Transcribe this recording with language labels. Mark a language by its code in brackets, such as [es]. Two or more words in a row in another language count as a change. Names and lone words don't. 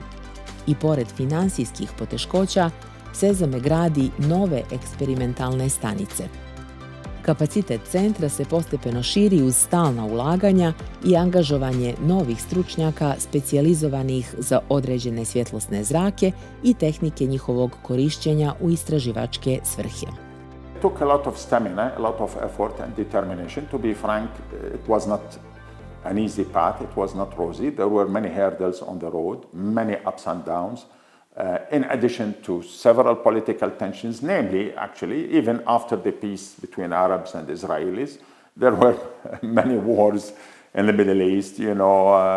[bs] I pored finansijskih poteškoća, SESAME gradi nove eksperimentalne stanice. Kapacitet centra se postepeno širi uz stalna ulaganja i angažovanje novih stručnjaka specijalizovanih za određene svjetlosne zrake i tehnike njihovog korišćenja u istraživačke svrhe. [en] It took a lot of stamina, a lot of effort and determination. To be frank, it was not an easy path, it was not rosy. There were many hurdles on the road, many ups and downs, in addition to several political tensions, namely, actually, even after the peace between Arabs and Israelis, there were many wars in the Middle East, you know,